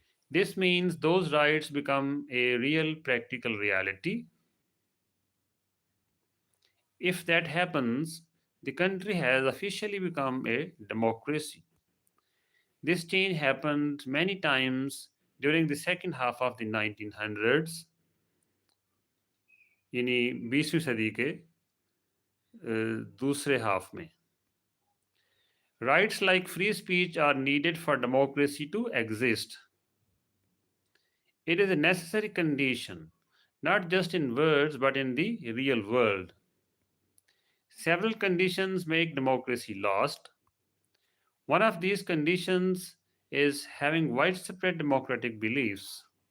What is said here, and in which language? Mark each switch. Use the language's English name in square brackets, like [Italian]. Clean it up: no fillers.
[English] This means those rights become a real practical reality. If that happens, the country has officially become a democracy. This change happened many times during the second half of the 1900s. [Urdu] यानी 20वीं सदी के दूसरे half में. [English] Rights like free speech are needed for democracy to exist. It is a necessary condition, not just in words but in the real world. Several conditions make democracy last. One of these conditions is having widespread democratic beliefs.